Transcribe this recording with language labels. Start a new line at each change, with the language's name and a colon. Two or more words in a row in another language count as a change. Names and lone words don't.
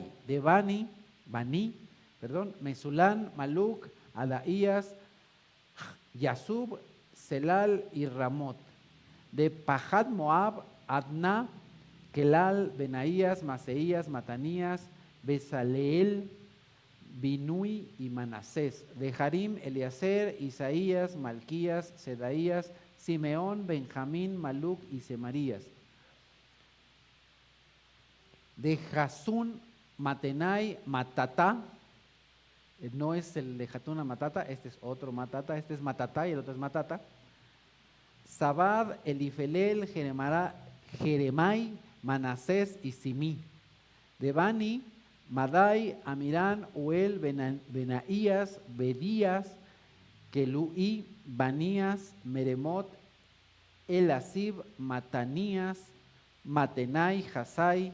Spanish: De Bani, Mesulán, Maluc, Adaías, Yasub, Selal y Ramot. De Pahat Moab, Adná, Kelal, Benaías, Maseías, Matanías, Besaleel, Binui y Manasés. De Harim, Eliezer, Isaías, Malquías, Sedaías, Simeón, Benjamín, Maluc y Semarías. De Jasún, Matenai, Matatá. No es el de Jatuna Matata, este es otro Matata, este es Matatá y el otro es Matata. Sabad, Elifelel, Jeremai, Manasés y Simí. De Bani, Madai, Amirán, Uel, Benaías, Bedías, Keluí, Banías, Meremot, Elasib, Matanías, Matenai, Hasai.